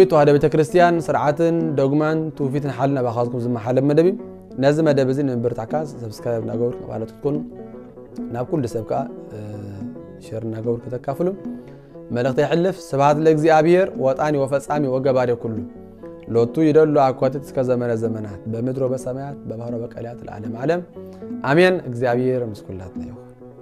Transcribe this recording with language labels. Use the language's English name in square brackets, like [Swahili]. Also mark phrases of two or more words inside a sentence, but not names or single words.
[Tigrinya] ተዋህዶ ቤተክርስቲያን ስርዓትን ዶግማን ትውፊትን ሓልና ባኻዝኩም ዝመሓለብ መደብ ነዚ መደብ እዚ ንምብርታዕካ ሰብስክራይብ ናገበሩ ማለት ትኩኑ ናብ ኩሉ ሰብ ከዓ ሼር ናገበሩ ከተካፍሉ መልእኽቲ ይሕልፍ [Geez] ስብሐት ለእግዚአብሔር ወጣኒ ወፈጻሚ ወገባሪ ኩሉ ሎቱ ይደሉ አኳትት እስከ ዘመነ ዘመናት በምድር ወበሰማያት በባህር ወበቀላያት ለዓለም ዓለም አሜን [Tigrinya] እግዚአብሔር ምስኩላትና ይሁን